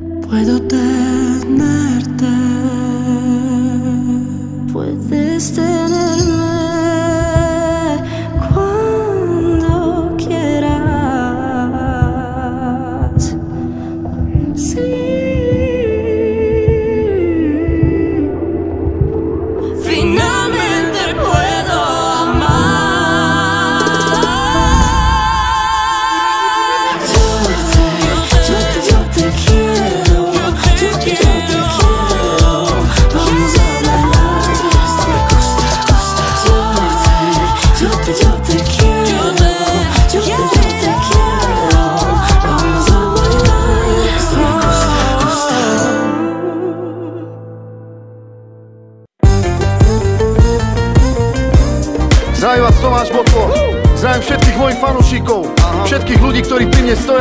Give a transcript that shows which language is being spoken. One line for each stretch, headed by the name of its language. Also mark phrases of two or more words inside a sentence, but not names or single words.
Spanish: puedo tenerte, puedes tenerme cuando quieras. Sí, finalmente puedo amar. Yo te quiero, yo te quiero. Vamos a bailar. Yo te quiero, yo te quiero. Vamos a
Slovak: Zdravím vás, Tomáš Botko. Zdravím všetkých mojich fanúšikov, všetkých ľudí, ktorí pri mne stoja.